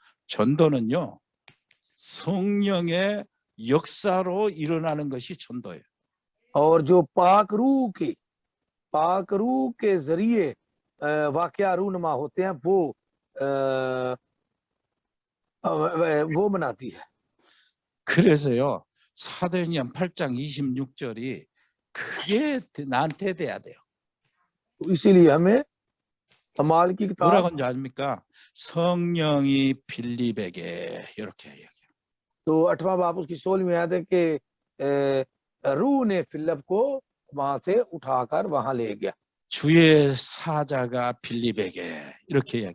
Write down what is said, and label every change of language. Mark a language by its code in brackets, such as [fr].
[ko] 전도는요, 성령의 역사로 일어나는 것이 전도예요. [hi] और जो पाक रूह के जरिए वाकया रूनुमा होते हैं वो बनाती है। [ko] 그래서요, 사도행전 8장 26절이 그게 나한테 돼야 돼요. [hi] तो इसीलिए हमें अमाल की किताब [ko] 뭐라고 하는지 아십니까? 성령이 빌립에게 이렇게 얘기해요. [hi] तो 8वां बाब उसकी 16वीं आयत है कि रूह ने फिलिप को वहां से उठाकर वहां ले गया [ko] 주의 사자가 빌립에게 이렇게 얘기해요.